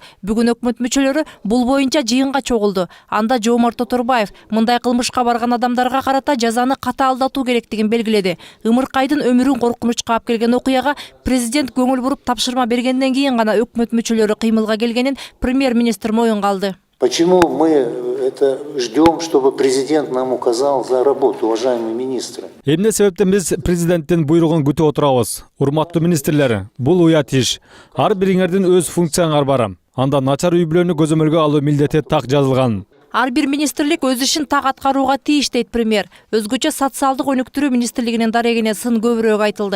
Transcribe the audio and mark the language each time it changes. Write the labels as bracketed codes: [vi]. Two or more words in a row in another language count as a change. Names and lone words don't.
[ky] Бүгүн өкмөт мүчөлөрү бул боюнча жыйынга чогулду. Анда Жомарт Тоторбаев мындай кылмышка барган адамдарга карата жазаны катаалдатуу керектигин белгиледи. Ымыркайдын өмүрүн коркунучка алып келген окуяга президент көңүл буруп тапшырма бергенден кийин гана өкмөт мүчөлөрү кыймылга келгенин премьер-министр моюнга алды. [ru] Почему мы это ждем, чтобы президент нам указал за работу, уважаемые министры? [ky] Эмне себептен биз президенттин буйругун күтүп отурабыз? Урматтуу министрлер, бул уят иш. Ар бириңердин өз функцияңар бар. Анда начар үй бүлөнү көзөмөлгө алуу милдети так жазылган. Ар бир министрлик өз ишин так аткарууга тийиш дейт премьер. Өзгөчө социалдык өнүктүрүү министрлигинин дарегине сын көбүрөөк айтылды.